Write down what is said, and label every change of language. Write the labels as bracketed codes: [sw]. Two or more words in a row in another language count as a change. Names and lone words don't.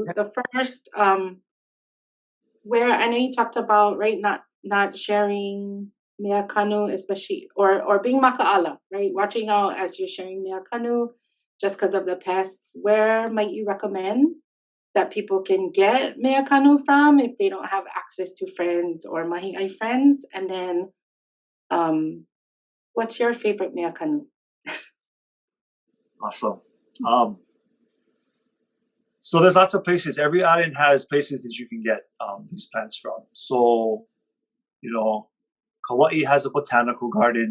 [en] The first, where I know you talked about, right, not sharing [haw] mea kanu, [en] especially, or being maka'ala, right, watching out as you're sharing [haw] mea kanu, [en] just because of the pests. Where might you recommend that people can get [haw] mea kanu [en] from if they don't have access to friends or [haw] mahi ʻai [en] friends? And then, what's your favorite [haw] mea kanu? [en] Awesome. So there's lots of places. Every island has places that you can get these plants from. So, Kauai has a botanical garden.